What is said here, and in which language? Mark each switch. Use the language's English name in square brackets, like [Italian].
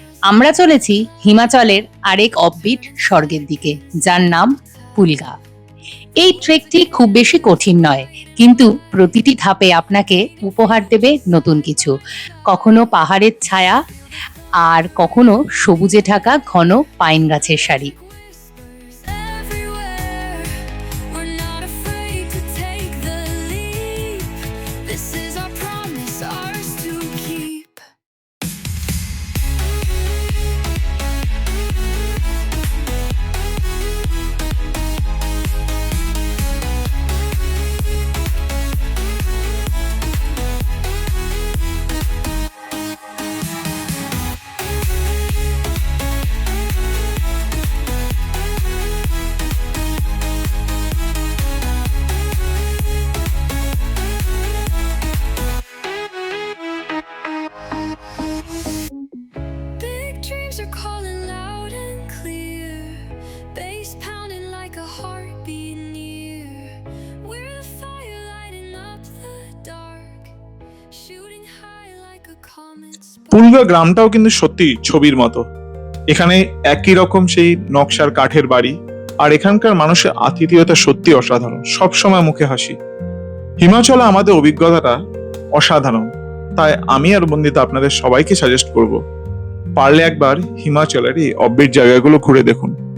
[Bangla] আমরা চলেছি হিমাচলের আরেক অফবিট স্বর্গের দিকে, যার নাম পুলগা। এই ট্রেকটি খুব বেশি কঠিন নয়, কিন্তু প্রতিটি ধাপে আপনাকে উপহার দেবে নতুন কিছু। কখনো পাহাড়ের ছায়া, আর কখনো সবুজে ঢাকা ঘন পাইন গাছের সারি। [English] Everywhere. We're not afraid to take the leap. This is our promise, ours to keep. Big dreams are calling loud and clear. Bass pounding like a heartbeat near. We're the fire lighting up the dark. Shooting high like a comet spark. [Bangla] পুলগা গ্রামটাও কিন্তু সত্যি ছবির মতো। এখানে একই রকম সেই নকশার কাঠের বাড়ি, আর এখানকার মানুষের আতিথেয়তা সত্যি অসাধারণ, সবসময় মুখে হাসি। হিমাচলে আমাদের অভিজ্ঞতাটা অসাধারণ, তাই আমি আর বন্দিতা আপনাদের সবাইকে সাজেস্ট করব, পারলে একবার হিমাচলের এই অফবিট জায়গাগুলো ঘুরে দেখুন।